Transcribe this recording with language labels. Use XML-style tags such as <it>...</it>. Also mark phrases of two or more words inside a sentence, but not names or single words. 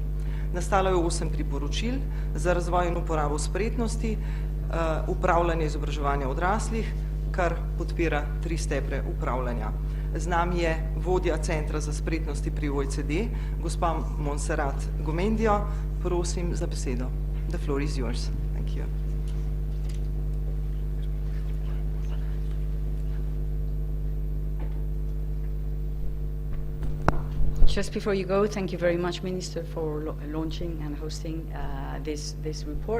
<sl>Nastalo je 8 priporočil za razvoj in uporabo spretnosti, upravljanje izobraževanja odraslih, kar podpira 3 stebre upravljanja. Z nami je vodja Centra za spretnosti pri OECD, gospa Montserrat Gomendio. Prosim za besedo.</sl> <en>The floor is yours. Thank you. Just before you go, thank you very much, Minister, for launching and hosting this report.</en>